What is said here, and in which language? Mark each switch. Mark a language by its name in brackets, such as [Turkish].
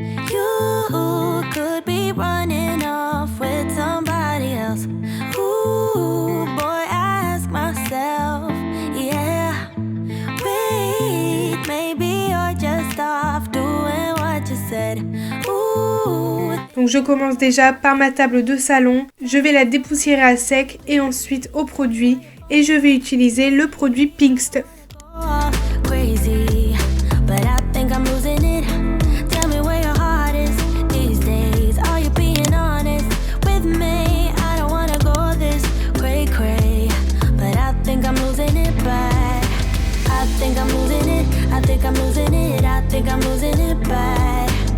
[English] You could be running off with somebody else. Ooh, boy, I ask myself, yeah. Wait, maybe you're just off doing what you said. Ooh. [French] Donc je commence déjà par ma table de salon. Je vais la dépoussiérer à sec et ensuite au produit. Et je vais utiliser le produit Pink Stuff. [English] Crazy, but I think I'm losing it. Tell me where your heart is these days. Are you being honest with me? I don't wanna go this cray, but I think I'm losing it bad. I think I'm losing it. I think I'm losing it. I think I'm losing it bad.